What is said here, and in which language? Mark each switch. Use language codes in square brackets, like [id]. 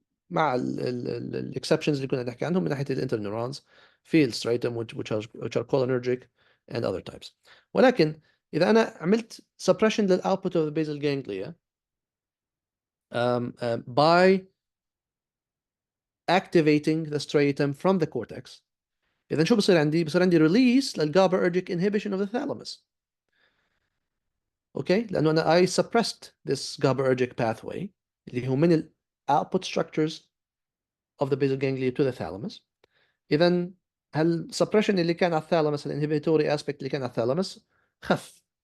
[ar] مع الاكسبشنز اللي كنا نحكي عنهم من ناحيه الانترنيورونز في الستريتم [en] which are cholinergic and other types. [ar] ولكن اذا انا عملت [en] suppression للاوتبوت of the basal ganglia by activating the striatum from the cortex, [ar] اذا شو بصير عندي؟ بصير عندي [en] release للGABAergic inhibition of the thalamus. [ar] اوكي، لانه انا [en] I suppressed this GABAergic pathway [ar] اللي هو من ال [en] output structures of the basal ganglia to the thalamus. [ar] اذا هالسبريشن اللي كان على الثالاموس الانهبيتوري اسبكت اللي كان على الثالاموس خف.